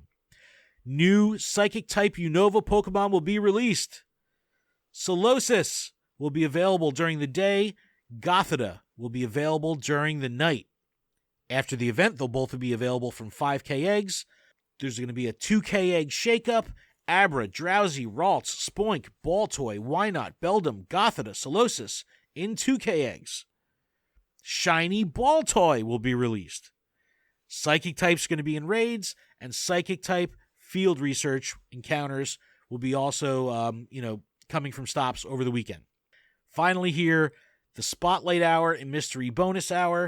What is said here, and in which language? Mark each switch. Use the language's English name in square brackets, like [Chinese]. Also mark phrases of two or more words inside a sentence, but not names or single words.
[English] New Psychic type Unova Pokemon will be released. Solosis will be available during the day. Gothita will be available during the night. After the event, they'll both be available from 5K eggs. There's going to be a 2K egg shakeup. Abra, Drowsy, Ralts, Spoink, Baltoy, Wynot, Beldum, Gothita, Solosis in 2K eggs. Shiny Baltoy will be released. Psychic type's going to be in raids, and Psychic type field research encounters will be also, coming from stops over the weekend. Finally here, the Spotlight Hour and Mystery Bonus Hour.